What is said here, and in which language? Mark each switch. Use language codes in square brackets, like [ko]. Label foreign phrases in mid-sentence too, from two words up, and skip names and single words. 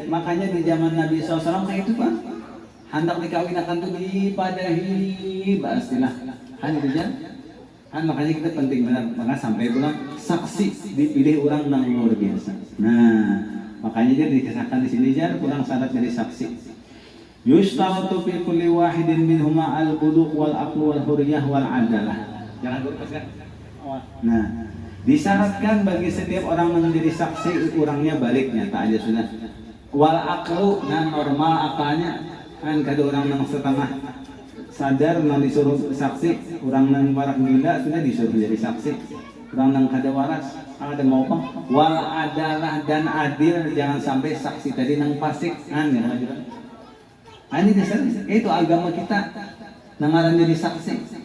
[bjn] Makanya di zaman Nabi SAW kayak itu Pak, hendak dikawinakan tuh dipadahi pastilah hanya itu kan. Makanya kita penting benar, maka sampai pulang saksi dipilih orang yang luar biasa. Nah, makanya dia dikisahkan di sini jar pulang syarat dari saksi. [ar] يشترط في كل واحد منهما البلوغ والعقل والحرية والعدالة. [id] Jangan lupa. [bjn] Nah, disyaratkan bagi setiap orang menjadi saksi orangnya baliknya tak aja sudah. [ar] والعقل [bjn] nah normal akalnya kan kada orang yang setengah sadar nang disuruh saksi, orang nang warak gila sudah disuruh jadi saksi, orang nang kada waras ada mau apa [ar] والعدالة [bjn] dan adil, jangan sampai saksi tadi nang fasik ya lanjutan ini dasar itu agama kita nangaran jadi saksi.